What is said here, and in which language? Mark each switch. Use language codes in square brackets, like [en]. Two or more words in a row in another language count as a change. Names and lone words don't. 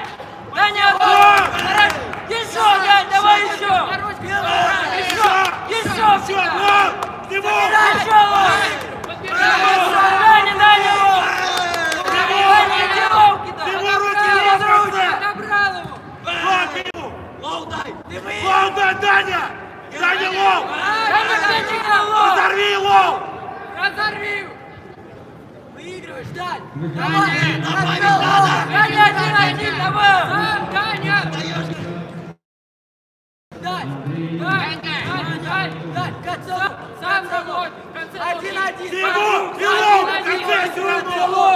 [ru] Даня, еще, Дань, давай еще. Еще, Все, лов. Него. еще лов. Даня, Даня, лов. Даня, иди лов кидай. Его руки ловятся. Набрал его. Лов ему. Лов дай. Ты выйди. Лов дай, Даня. Даня, лов. Даня, Даня, лов. Разорви лов. Разорви. Выигрываешь, Дань. Давай, Даня, один, давай. Сам, Даня. Дань, Дань, концовку. Сам работай. В конце Один. Его. И лов. В конце все равно.